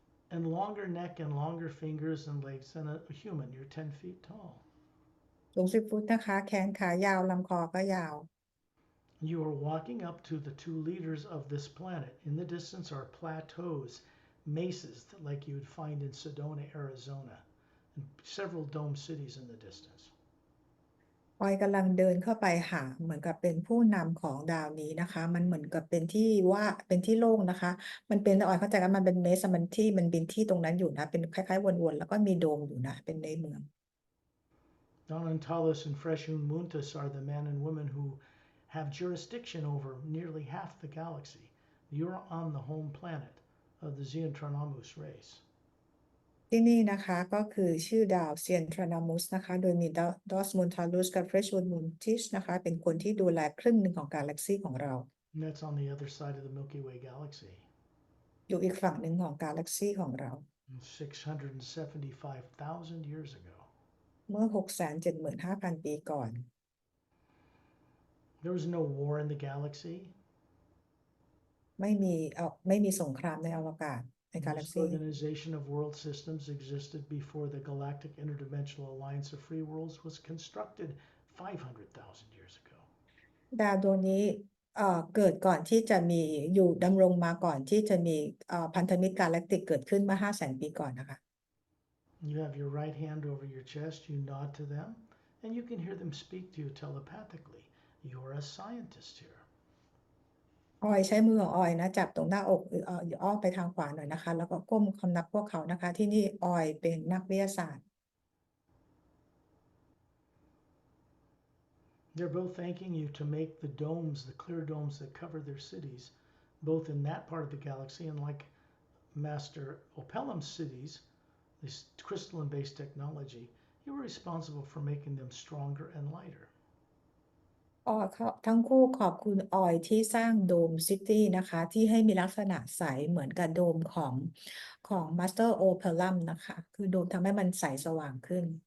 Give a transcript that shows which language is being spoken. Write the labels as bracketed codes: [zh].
[en] and longer neck and longer fingers and legs than a human. You're 10 feet tall. [th] สูง10 ฟุตนะคะแขนขายาวลำคอก็ยาว [en] You are walking up to the two leaders of this planet. In the distance are plateaus, mesas like you would find in Sedona, Arizona, and several dome cities in the distance. [th] ออยกำลังเดินเข้าไปหาเหมือนกับเป็นผู้นำของดาวนี้นะคะมันเหมือนกับเป็นที่ว่าเป็นที่โล่งนะคะมันเป็นออยเข้าใจว่ามันเป็นเมสมันที่มันเป็นที่ตรงนั้นอยู่นะเป็นคล้ายๆวนๆแล้วก็มีโดมอยู่นะเป็นในเมือง [en] Donantalos and Freshun Muntas are the men and women who have jurisdiction over nearly half the galaxy. You're on the home planet of the Xeontronomus race. [th] ที่นี่นะคะก็คือชื่อดาวเซียนทรานามุสนะคะโดยมีดอสมุนทาลุสกับเฟรชวูดมูนทิชนะคะเป็นคนที่ดูแลครึ่งหนึ่งของกาแล็กซีของเรา [en] And that's on the other side of the Milky Way galaxy. [th] อยู่อีกฝั่งหนึ่งของกาแล็กซีของเรา [en] 675,000 years ago. [th] เมื่อ 675,000 ปีก่อน [en] There was no war in the galaxy. [th] ไม่มีสงครามในอวกาศในกาแล็ก [en] This [th] ซี [en] organization of world systems existed before the Galactic Interdimensional Alliance of Free Worlds was constructed 500,000 years ago. [th] ดาวดวงนี้เกิดก่อนที่จะมีอยู่ดำรงมาก่อนที่จะมีพันธมิตรกาแล็กติกเกิดขึ้นเมื่อ 500,000 ปีก่อนนะคะ [en] You have your right hand over your chest, you nod to them, and you can hear them speak to you telepathically. You're a scientist here. [th] ออยใช้มือของออยนะจับตรงหน้าอกอ้อมไปทางขวาหน่อยนะคะแล้วก็ก้มคำนับพวกเขานะคะที่นี่ออยเป็นนักวิทยาศาสตร์ [en] They're both thanking you to make the domes, the clear domes that cover their cities, both in that part of the galaxy and like Master Opelum's cities, this crystalline based technology, you were responsible for making them stronger and lighter. [th] ออยทั้งคู่ขอบคุณออยที่สร้างโดมซิตี้นะคะที่ให้มีลักษณะใสเหมือนกับโดมของมาสเตอร์โอเพลัมนะคะคือโดมทำให้มันใสสว่างขึ้น